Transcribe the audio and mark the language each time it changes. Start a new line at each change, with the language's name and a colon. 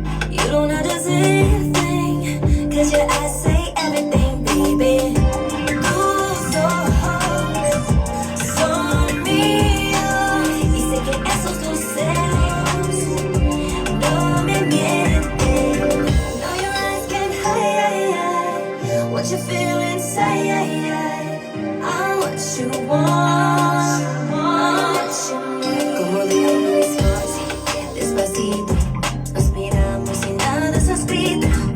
English: You don't have to say a thing, 'cause your eyes say everything, baby.
Spanish: Tus ojos son míos, y sé que esos luceros no me mienten.
English: No, your eyes can hide what you feel inside. I'm what you want, what you need.
Spanish: Como dijo Luis Fonsi, despacito, nos miramos y nada está escrito.